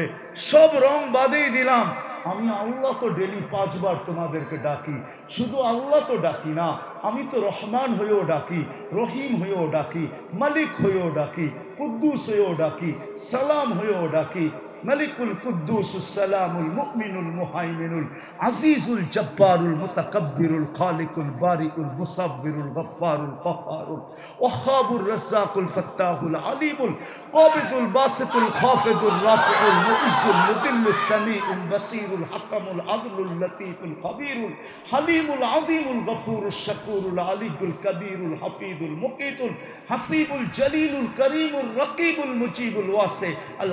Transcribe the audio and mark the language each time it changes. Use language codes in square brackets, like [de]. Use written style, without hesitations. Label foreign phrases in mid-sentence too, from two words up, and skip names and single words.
[bn] সব রং বাদেই দিলাম। আমি আল্লাহ তো ডেলি 5 বার তোমাদেরকে ডাকি। শুধু আল্লাহ তো ডাকি না, আমি তো রহমান হয়েও ডাকি, রহিম হয়েও ডাকি, মালিক হয়েও ডাকি, কুদ্দুস হয়েও ডাকি, সালাম হয়েও ডাকি। [ar] الملك القدوس السلام المؤمن المهيمن العزيز الجبار المتكبر الخالق البارئ المصور الغفار القهار الوهاب الرزاق الفتاح العليم القابض الباسط الخافض الرافع المعز المذل السميع البصير الحكم العدل اللطيف الخبير الحليم العظيم الغفور الشكور العلي الكبير الحفيظ المقيت الحسيب الجليل الكريم الرقيب المجيب الواسع ال